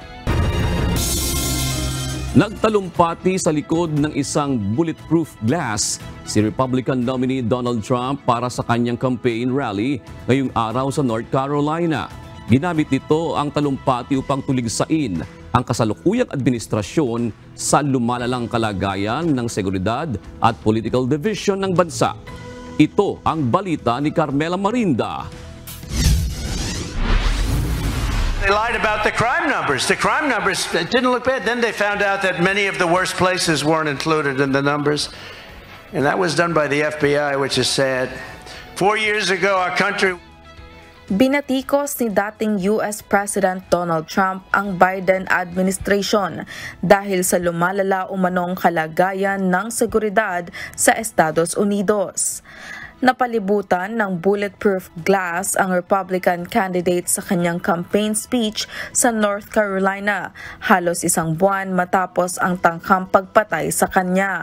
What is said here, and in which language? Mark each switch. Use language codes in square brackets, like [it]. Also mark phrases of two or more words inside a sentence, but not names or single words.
[tl] Nagtalumpati sa likod ng isang [en] bulletproof glass [tl] si [en] Republican nominee [tl] Donald Trump para sa kanyang [en] campaign rally [tl] ngayong araw sa North Carolina. Ginamit nito ang talumpati upang tuligsain ang kasalukuyang administrasyon sa lumalalang kalagayan ng seguridad at [en] political division [tl] ng bansa. Ito ang balita ni Carmela Marinda. [en] They lied about the crime numbers. The crime numbers didn't look bad. Then they found out that many of the worst places weren't included in the numbers. And that was done by the FBI, which is sad. 4 years ago, our country... [tl] Binatikos ni dating US President Donald Trump ang Biden administration dahil sa lumalala umanong kalagayan ng seguridad sa Estados Unidos. Napalibutan ng [en] bulletproof glass [tl] ang [en] Republican candidate [tl] sa kanyang [en] campaign speech [tl] sa North Carolina, halos isang buwan matapos ang tangkang pagpatay sa kanya.